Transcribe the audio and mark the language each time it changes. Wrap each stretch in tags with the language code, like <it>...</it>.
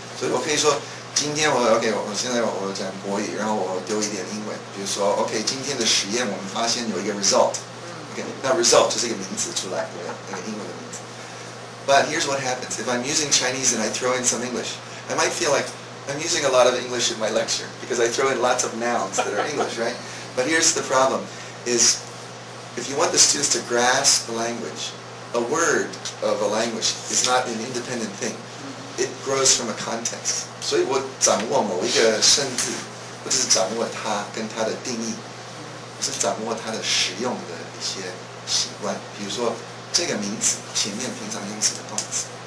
<zh>所以我可以说，今天我现在我讲国语，然后我丢一点英文，比如说 OK， 今天的实验我们发现有一个 result。OK， 那 result 就是一个名词出来，对不对？那个英文的名词。</zh> <en>But here's what happens. If I'm using Chinese and I throw in some English, I might feel like I'm using a lot of English in my lecture because I throw in lots of nouns that are English, right? But here's the problem, is if you want the students to grasp the language, a word of a language is not an independent thing. It grows from a context.</en> <zh>所以我掌握某一个生字，不是掌握它跟它的定义，而是掌握它的使用的一些习惯。比如说这个名词前面平常用词的动词。</zh>